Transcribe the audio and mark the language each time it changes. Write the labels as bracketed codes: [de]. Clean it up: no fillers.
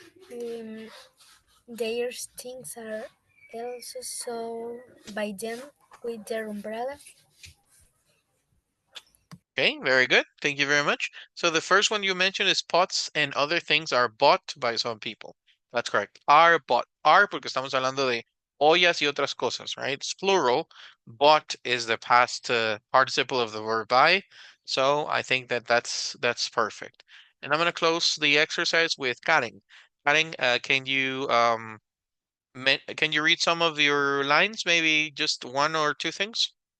[en] Their things are also sold by them with their umbrella. Okay, very good. Thank you very much. So the first one you mentioned is pots and other things are bought by some people. That's correct. Are bought. [es] Are porque estamos hablando de ollas y otras cosas, right? [en] It's plural. Bought is the past participle of the verb buy. So I think that that's perfect. And I'm going to close the exercise with Karen. Karen, can you read some of your lines? Maybe just one or two things?